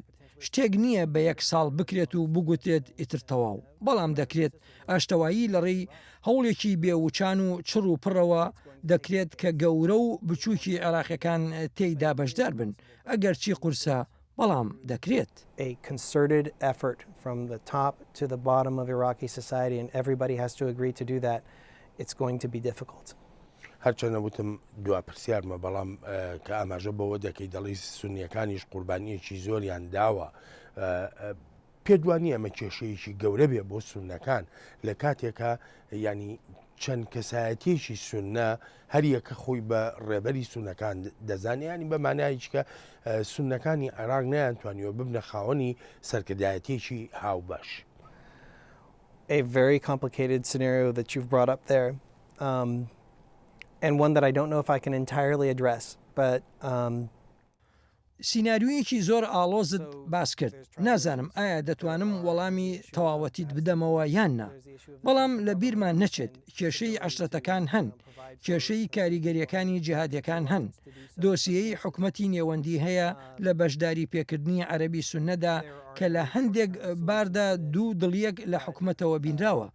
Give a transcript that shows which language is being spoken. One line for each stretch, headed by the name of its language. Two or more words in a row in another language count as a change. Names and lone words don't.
Central Kurdish: شتێک نییە بە یەک ساڵ بکرێت و بگوتێت ئیتر تەواو. بەڵام دەکرێت ئاشتەوایی لەڕێی هەوڵێکی بێوچان و چڕ و پڕەوە دەکرێت کە گەورە و بچووکی عێراقیەکان تێیدا بەشدار بن. ئەگەر چی قورسە بەڵام دەکرێت.
English: A concerted effort from the top to the bottom of Iraqi society and everybody has to agree to do that. It's going to be difficult.
Central Kurdish: هەرچەنە وتم دوا پرسیارمە بەڵام کە ئاماژە بەوە دەکەی دەڵی سونیەکانیش قوربانیەکی زۆریان داوە پێدوانی ئەمە کێشەیەکی گەورە بێ بۆ سونەکان لە کاتێکە ینی چەند کەسایەتێکی سونە هەریەکە خۆی بە ڕێبەری سونەکان دەزانیانی بەمانایکە سونەکانی عێراق نەیانتوانیوە ببنە خاوەنی سەرکردایەتێکی هاوبەش.
English: A very complicated scenario that you've brought up there, and one that I don't know if I can entirely address, but
Central Kurdish: سیناریویەکی زۆر ئاڵۆزت باس کرد. نازانم ئایا دەتوانم وەڵامی تەواوەتیت بدەمەوە یاننا. بەڵام لە بیرمان نەچێت کێشەی عەشرەتەکان هەن، کێشەی کاریگەریەکانی جیهادیەکان هەن، دۆسیەی حکومەتی نێوەندی هەیە لە بەشداری پێکردنی عەرەبی سونەدا کە لە هەندێک باردا دوو دڵیەک لە حکومەتەوە بینراوە.